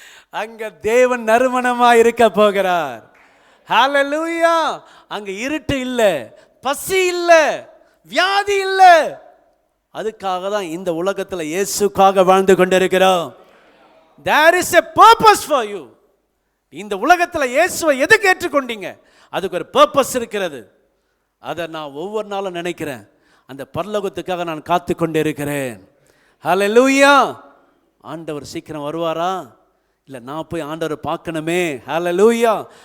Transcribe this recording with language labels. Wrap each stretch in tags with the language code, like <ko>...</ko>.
<ta>அங்க தேவன் நறுமணமாக இருக்க போகிறார். ஹல்லேலூயா. அங்க இருட்டு இல்லை, பசி இல்லை, வியாதி இல்லை. அதுக்காக தான் இந்த உலகத்தில் இயேசுக்காக வாழ்ந்து கொண்டிருக்கிறோம்.</ta> <en>There is a purpose for you.</en> <ta>இந்த உலகத்தில் இயேசுவை எதுக்கு ஏற்றுக்கொண்டீங்க? அதுக்கு ஒரு பர்பஸ் இருக்கிறது. அதை நான் ஒவ்வொரு நாளும் நினைக்கிறேன். அந்த பரலோகத்துக்காக நான் காத்து கொண்டு இருக்கிறேன். ஹல்லேலூயா. ஆண்டவர் சீக்கிரம் வருவாரா? இல்லை நான் போய் ஆண்டவரை பார்க்கணுமே. ஹல்லேலூயா.</ta>